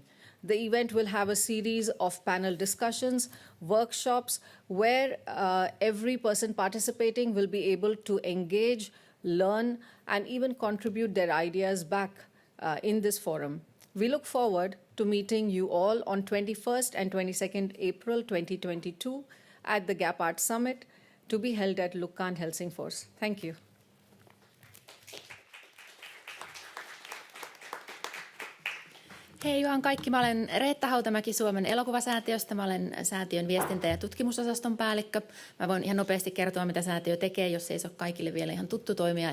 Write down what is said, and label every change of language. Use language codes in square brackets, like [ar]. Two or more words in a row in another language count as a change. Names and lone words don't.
[en] The event will have a series of panel discussions, workshops, where every person participating will be able to engage, learn, and even contribute their ideas back in this forum. We look forward to meeting you all on 21st and 22nd April 2022 at the GAP Art Summit to be held at Lukan, Helsingfors. Thank you. [fi] Hei vaan kaikki, mä olen Reetta Hautamäki Suomen elokuvasäätiöstä. Mä olen säätiön viestintä- ja tutkimusosaston päällikkö. Mä voin ihan nopeasti kertoa, mitä säätiö tekee, jos ei se ole kaikille vielä ihan tuttu toimija.